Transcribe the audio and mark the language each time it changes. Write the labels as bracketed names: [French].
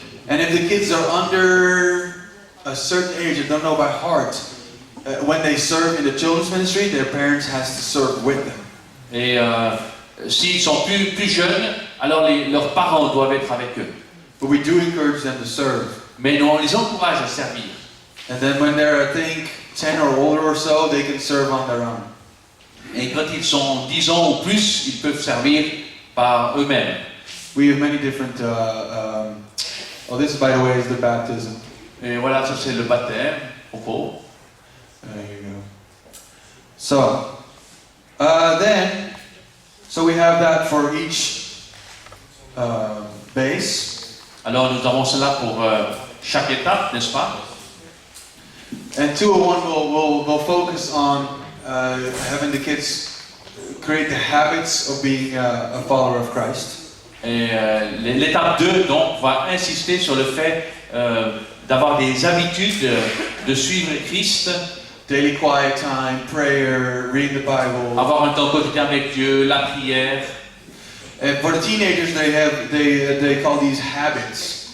[English] And if the kids are under a certain age and don't know by heart, when they serve in the children's ministry, their parents has to serve with them. [French] Et s'ils sont plus jeunes, alors leurs parents doivent être avec eux. [English] But we do encourage them to serve. [French] Mais nous, on les encourage à servir. [English] And then when they're, I think, 10 or older or so, they can serve on their own. [French] Et quand ils sont 10 ans ou plus, ils peuvent servir par eux-mêmes. [English] We have many different, oh, this, by the way, is the baptism. [French] Et voilà, ça c'est le baptême, propos. [English] There you go. So, so we have that for each base. [French] Alors nous avons cela pour chaque étape, n'est-ce pas? [English] And 201 will focus on having the kids create the habits of being a follower of Christ. [French] Et l'étape 2 donc va insister sur le fait d'avoir des habitudes de suivre Christ. [English] Daily quiet time, prayer, reading the Bible. [French] Avoir un temps quotidien avec Dieu, la prière. [English] And for the teenagers, they call these habits.